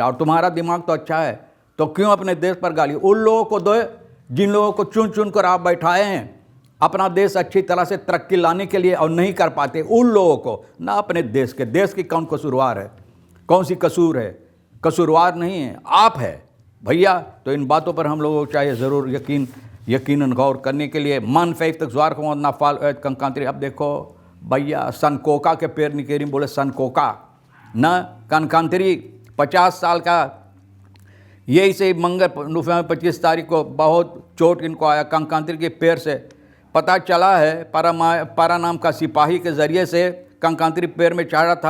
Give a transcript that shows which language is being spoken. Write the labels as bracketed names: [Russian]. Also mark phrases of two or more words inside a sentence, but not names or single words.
[Hindi] और तुम्हारा दिमाग तो अच्छा है तो क्यों अपने देश पर गाली? उन लोगों को दो जिन लोगों को चुन चुन कर आप बैठाए हैं अपना देश अच्छी तरह से तरक्की लाने के लिए और नहीं कर पाते, उन लोगों को ना अपने देश के। देश की कौन कसूरवार है? कौन सी कसूर है? कसूरवार नहीं है, आप है भैया। तो इन बातों पर हम लोगों को चाहिए ज़रूर यकीनन गौर करने के लिए। [Dutch] Man 50 zwaar gewond na val uit Kankantri। [Hindi] अब देखो भैया सनकोका के पेड़ निकेरी, बोले सनकोका ना कनकांतरी 50 साल का, यही से नवंबर 25 तारीख को बहुत चोट इनको आया कंकांतरी के पेड़ से। पता चला है पारा नाम का सिपाही के ज़रिए से कंकांतरी पेड़ में चढ़ा था।